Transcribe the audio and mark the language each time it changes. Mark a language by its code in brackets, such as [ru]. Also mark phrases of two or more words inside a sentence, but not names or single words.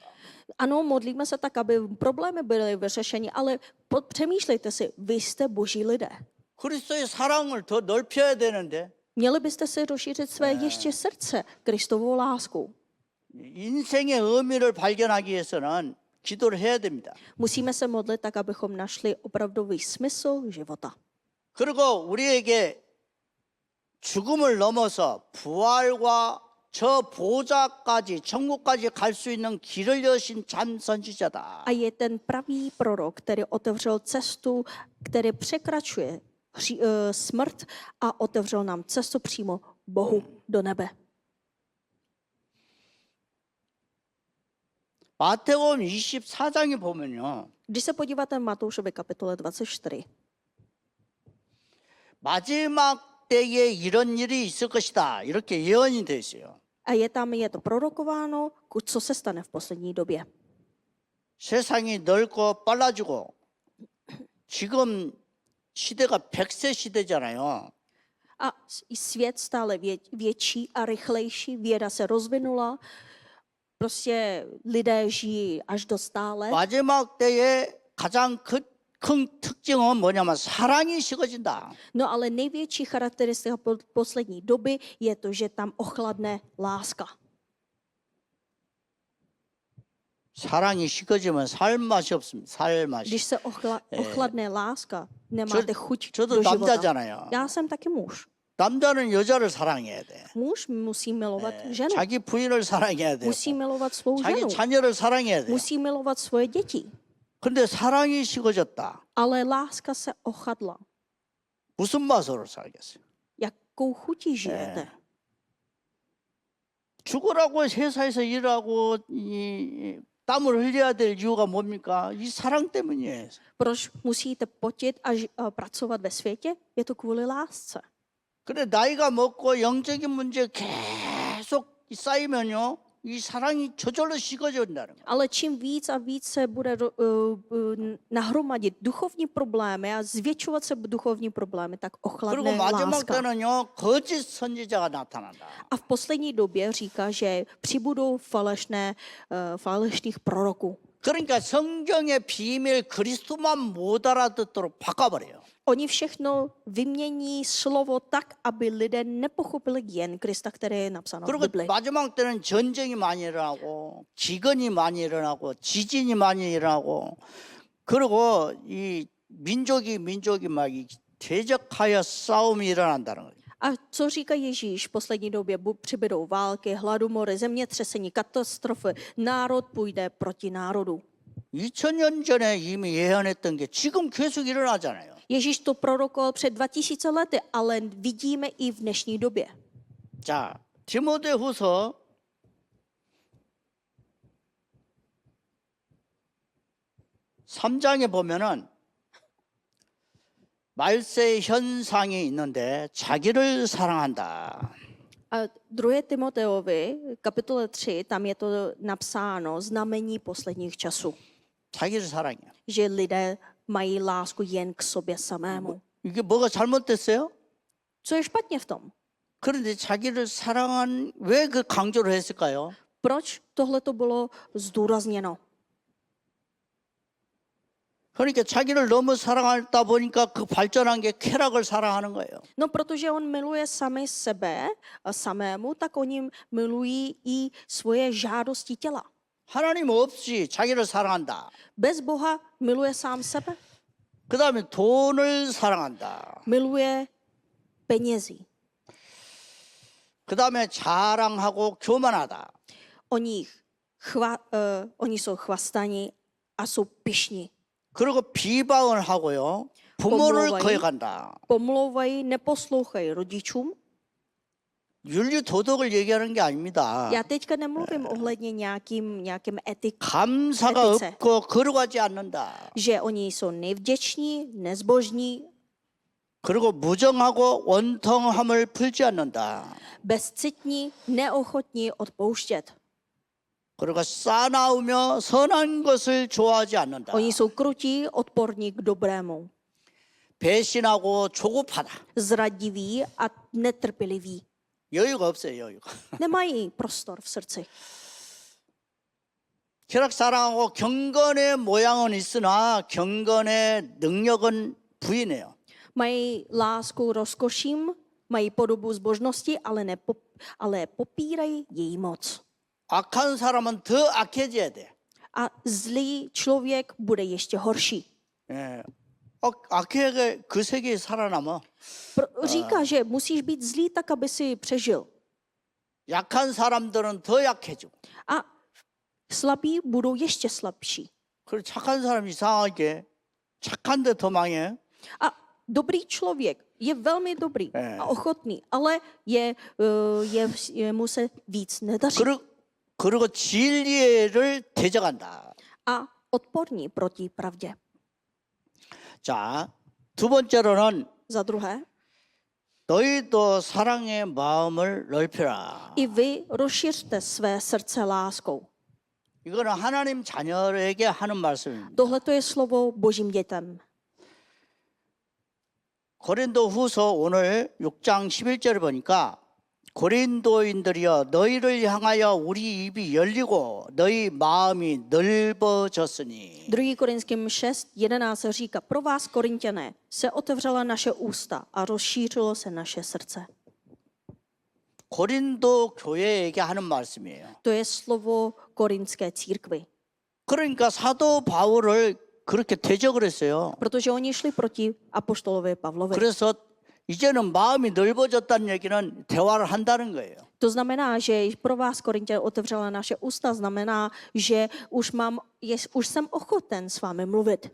[cs] Ano, modlíme se tak, aby problémy byly vyřešeny, ale přemýšlejte si, vy jste boží lidé. [ko] 그리스도의 사랑을 더 넓혀야 되는데 [cs] Měli byste si rozšířit své ještě srdce Kristovou láskou. [ko] 인생의 의미를 발견하기 위해서는 기도를 해야 됩니다. [cs] Musíme se modlit tak, abychom našli opravdový smysl života. [ko] 그리고 우리에게 죽음을 넘어서 부활과 저 보좌까지 천국까지 갈 수 있는 길을 여신 참 선지자다. [cs] A je ten pravý prorok, který otevřel cestu, který překračuje smrt a otevřel nám cestu přímo Bohu do nebe. [ko] 마태복음 24장에 보면요. [cs] Když se podíváte v Matoušově kapitole 24, [ko] 마지막 때에 이런 일이 있을 것이다. 이렇게 예언이 되어 있어요. [cs] A je to prorokováno, co se stane v poslední době. [ko] 세상이 넓고 빨라지고 지금 시대가 100세 시대잖아요. [cs] A svět stále větší a rychlejší, věda se rozvinula, prostě lidé žijí až do stále. [ko] 마지막 때의 가장 큰 특징은 뭐냐면 사랑이 식어진다. [cs] No ale největší charakteristika poslední doby je to, že tam ochladne láska. [ko] 사랑이 식어지면 살 맛이 없습니다. 살 맛이. [cs] Když se ochladne láska, nemáte chuť [ko] 저도 [cs] do života. [ko] 남자잖아요. [cs] Já jsem taky muž. [ko] 남자는 여자를 사랑해야 돼. [cs] Muž musí milovat ženu. [ko] 자기 부인을 사랑해야 돼. [cs] Musí milovat svou [ko] 자기 [cs] ženu. [ko] 자녀를 사랑해야 돼. [cs] Musí milovat svoje děti. [ko] 근데 사랑이 식어졌다. [cs] Ale láska se ochadla. [ko] 무슨 맛으로 살겠어요? [cs] Jakou chutí žijete? [ko] 죽으라고 회사에서 일하고 땀을 흘려야 될 이유가 뭡니까? 이 사랑 때문이에요. [cs] Proč musíte potit a pracovat ve světě? Je to kvůli lásce. [ko] 근데 나이가 먹고 영적인 문제 계속 쌓이면요, 이 사랑이 저절로 식어진다는 거예요. [cs] Ale čím víc a víc se bude nahromadit duchovní problémy a zvětšovat se duchovní problémy, tak [ko] 그리고 [cs] ochladne [ko] 마지막 [cs] láska. [ko] 때는요, 거짓 선지자가 나타난다. [cs] A v poslední době říká, že přibudou falešných proroků. [ko] 그러니까 성경의 비밀 그리스도만 못 알아듣도록 바꿔버려요. [cs] Oni všechno vymění slovo tak, aby lidé nepochopili jen Krista, které je napsáno v [ko] 그리고 [cs] Bibli. [ko] 마지막 때는 전쟁이 많이 일어나고 기근이 많이 일어나고 지진이 많이 일어나고 그리고 이 민족이 막 대적하여 싸움이 일어난다는 거예요. [cs] A co říká Ježíš? V poslední době přibydou války, hladomory, zemětřesení, katastrofy. Národ půjde proti národu. [ko] 2000년 전에 이미 예언했던 게 지금 계속 일어나잖아요. [cs] Ježíš to prorokoval před 2000 lety, ale vidíme i v dnešní době. [ko] 자, 디모데후서 3장에 보면은 말세 현상이 있는데 자기를 사랑한다. [cs] A 2. Timoteovi, kapitole 3, tam je to napsáno znamení posledních časů, [ko] 자기를 사랑해. [cs] že lidé mají lásku jen k sobě samému. [ko] 이게 뭐가 잘못됐어요? [cs] Co je špatně v tom? [ko] 그런데 자기를 사랑한 왜 그 강조를 했을까요? [cs] Proč tohle to bylo zdůrazněno? [ko] 그러니까 자기를 너무 사랑하다 보니까 그 발전한 게 쾌락을 사랑하는 거예요. [cs] No, protože on miluje sami sebe a samému, tak oni milují i svoje žádosti těla. [ko] 하나님 없이 자기를 사랑한다. [cs] Bez Boha miluje sám sebe, [ko] 그 다음에 돈을 사랑한다. [cs] miluje penězí. [ko] 그 다음에 자랑하고 교만하다. [cs] Oni jsou chvastaní a jsou pyšní. [ko] 그리고 비방을 하고요. 부모를 거역한다. [cs] Pomlouvají, neposlouchají rodičům. [ko] 윤리 도덕을 얘기하는 게 아닙니다. [cs] Já teďka nemluvím ohledně nějakým [ko] 감사가 [cs] etice. [ko] 없고 거룩하지 않는다. [cs] Že oni jsou nevděční, nezbožní, [ko] 그리고 무정하고 원통함을 풀지 않는다. [cs] bezcitní, neochotní odpouštět. [ko] 그리고 싸나우며 선한 것을 좋아하지 않는다. [cs] Oni jsou krutí, odporní k dobrému, [ko] 배신하고 조급하다. [cs] zradiví a netrpěliví. [ko] 여유가 없어요, 여유가. [cs] Nemají prostor v srdci. [ko] 쾌락 사랑하고 경건의 모양은 있으나 경건의 능력은 부인해요. [cs] Mají lásku rozkoším, mají podobu zbožnosti, ale popírají její moc. [ko] 악한 사람은 더 악해져야 돼. [cs] A zlý člověk bude ještě horší. [ko] 예. 악하게 그 세계에 살아남아. [cs] Říká, že musíš být zlý tak, aby si přežil. [ko] 약한 사람들은 더 약해지고. [cs] A slabí budou ještě slabší. [ko] 그리고 착한 사람 이상하게 착한데 더 망해. [cs] A dobrý člověk je velmi dobrý a ochotný, ale mu se víc nedaří. [ko] 그리고 진리를 대적한다. [cs] A odporní proti pravdě. [ko] 자, 두 번째로는 [cs] Za druhé, [ko] 너희도 사랑의 마음을 넓혀라. [cs] I vy rozšiřte své srdce láskou. [ko] 이거는 하나님 자녀에게 하는 말씀입니다. [cs] Tohle to je slovo božím dětem. [ko] 고린도 후서 오늘 6장 11절을 보니까 고린도인들이여 너희를 향하여 우리 입이 열리고 너희 마음이 넓어졌으니 [cs] 2. Korinským 6:11 říká, pro vás, Korinťané, se otevřela naše ústa a rozšířilo se naše srdce. [ko] 고린도 교회에게 하는 말씀이에요. [cs] To je slovo korinské církvi. [ko] 그러니까 사도 바울을 그렇게 대적을 했어요. [cs] Protože oni šli proti apoštolovi Pavlovi. [ko] 그래서 이제는 마음이 넓어졌다는 얘기는 대화를 한다는 거예요. [cs] To znamená, že pro vás, Korinťané, otevřela naše ústa, znamená, že už jsem ochoten s vámi mluvit.